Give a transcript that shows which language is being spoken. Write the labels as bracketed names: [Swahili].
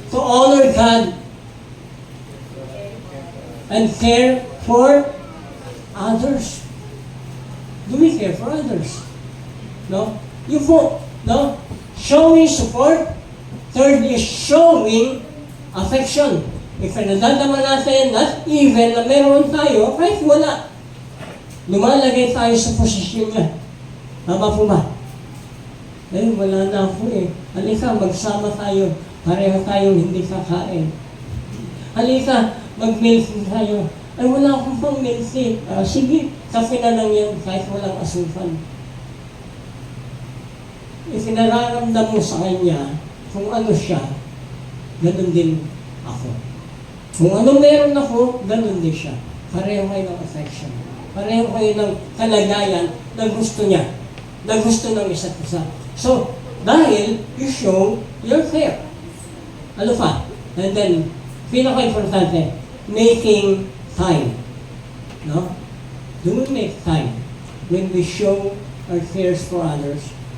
[English] To honor God and care for others. Do we care for others? No? [Filipino] Yung po, no? [English] Showing support. Third is showing affection. [Filipino] If nadadama natin, [English] not even [Filipino] na meron tayo, kahit wala, lumalagay tayo sa posisyon niya. Tama po ba? Eh, wala na ako eh. Halika, magsama tayo. Pareho tayong hindi kakain. Halika, mag-milk tayo. Ay, wala akong pang milk eh. Sige, kape na lang yan kahit walang asukal. Itinararamdam mo sa kanya kung ano siya, ganun din ako. Kung ano meron ako, ganun din siya. Pareho kayo ng affection. Pareho kayo ng kalagayan na gusto niya, na gusto ng isa't isa. [English] So, [Filipino] dahil [English] you show your care. [Filipino] Ano pa? [English] And then, pinaka-importante, making time. No? Do we make time when we show our cares for others?